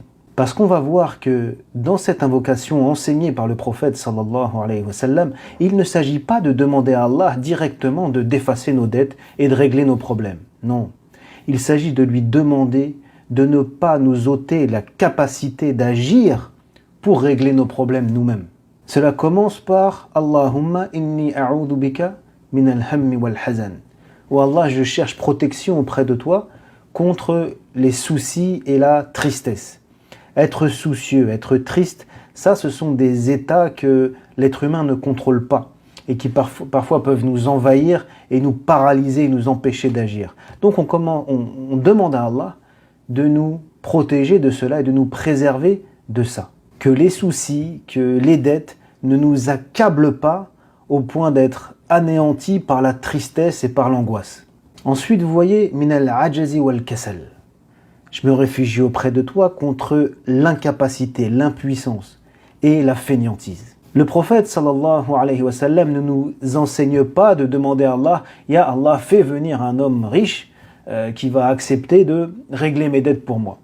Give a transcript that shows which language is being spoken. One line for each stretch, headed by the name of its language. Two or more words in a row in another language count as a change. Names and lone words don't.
French: Parce qu'on va voir que dans cette invocation enseignée par le prophète
Arabic: صلى الله عليه وسلم,
French: il ne s'agit pas de demander à Allah directement de d'effacer nos dettes et de régler nos problèmes. Non, il s'agit de lui demander de ne pas nous ôter la capacité d'agir pour régler nos problèmes nous-mêmes. Cela commence par
Arabic: اللهم إني أعوذ بك من الهم والحزن.
French: Oh Allah, je cherche protection auprès de toi contre les soucis et la tristesse. Être soucieux, être triste, ça ce sont des états que l'être humain ne contrôle pas et qui parfois peuvent nous envahir et nous paralyser et nous empêcher d'agir. Donc on demande à Allah de nous protéger de cela et de nous préserver de ça. Que les soucis, que les dettes ne nous accablent pas au point d'être anéantis par la tristesse et par l'angoisse. Ensuite, vous voyez,
Arabic: من العجز والكسل.
French: Je me réfugie auprès de toi contre l'incapacité, l'impuissance et la fainéantise. Le prophète
Arabic: صلى الله عليه وسلم
French: ne nous enseigne pas de demander à Allah «
Arabic: يا الله,
French: fais venir un homme riche qui va accepter de régler mes dettes pour moi.